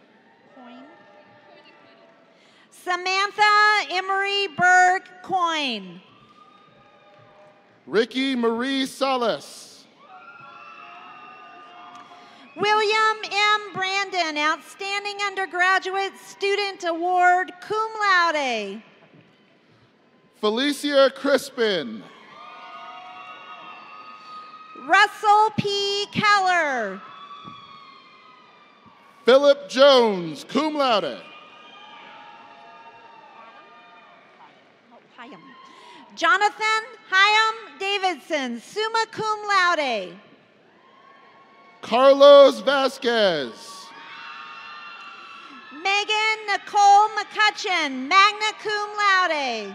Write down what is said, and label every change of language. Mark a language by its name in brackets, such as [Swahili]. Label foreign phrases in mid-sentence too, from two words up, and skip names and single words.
[English] Samantha Emery Berg Coyne. Ricky Marie Salas. William M. Brandon, Outstanding Undergraduate Student Award, [Latin] cum laude. [English] Felicia Crispin. Russell P. Keller. Philip Jones, [Latin] cum laude. [English] Jonathan Hyam Davidson, [Latin] summa cum laude. [English] Carlos Vasquez. Megan Nicole McCutcheon, [Latin] magna cum laude.